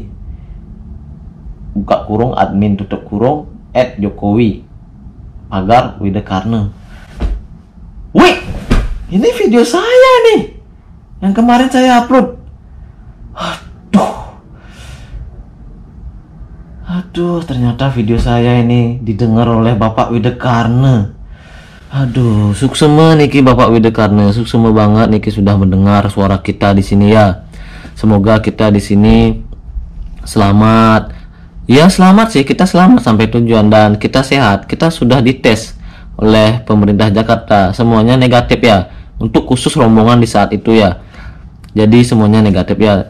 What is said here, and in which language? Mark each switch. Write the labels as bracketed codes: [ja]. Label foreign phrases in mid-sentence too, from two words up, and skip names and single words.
[id] Buka kurung admin tutup kurung @Jokowi agar Widekarne. Wih, ini video saya nih yang kemarin saya upload. Aduh, ternyata video saya ini didengar oleh Bapak Widekarne. Aduh, [ban] suksema niki [id] Bapak Widekarne, suksema banget niki sudah mendengar suara kita di sini ya. Semoga kita di sini selamat. Ya, selamat sih, kita selamat sampai tujuan dan kita sehat. Kita sudah dites oleh pemerintah Jakarta, semuanya negatif ya. Untuk khusus rombongan di saat itu ya. Jadi semuanya negatif ya.